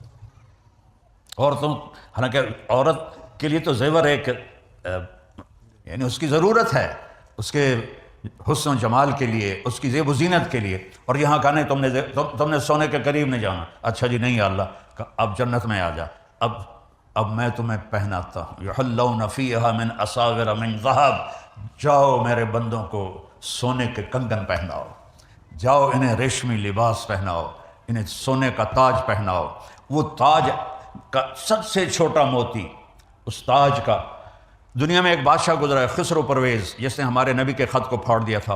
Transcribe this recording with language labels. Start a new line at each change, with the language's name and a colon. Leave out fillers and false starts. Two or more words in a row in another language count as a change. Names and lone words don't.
Urdu: عورتوں، حالانکہ عورت کے لیے تو زیور ایک یعنی اس کی ضرورت ہے، اس کے حسن و جمال کے لیے، اس کی زیب و زینت کے لیے. اور یہاں کہا نہیں تم نے سونے کے قریب نہیں جانا. اچھا جی نہیں اللہ، اب جنت میں آ جا، اب میں تمہیں پہناتا ہوں.
Arabic: یحلون فیہا من اساور من ذہب.
Urdu: جاؤ میرے بندوں کو سونے کے کنگن پہناؤ، جاؤ انہیں ریشمی لباس پہناؤ، انہیں سونے کا تاج پہناؤ. وہ تاج کا سب سے چھوٹا موتی، اس تاج کا، دنیا میں ایک بادشاہ گزرا ہے خسرو پرویز، جس نے ہمارے نبی کے خط کو پھاڑ دیا تھا.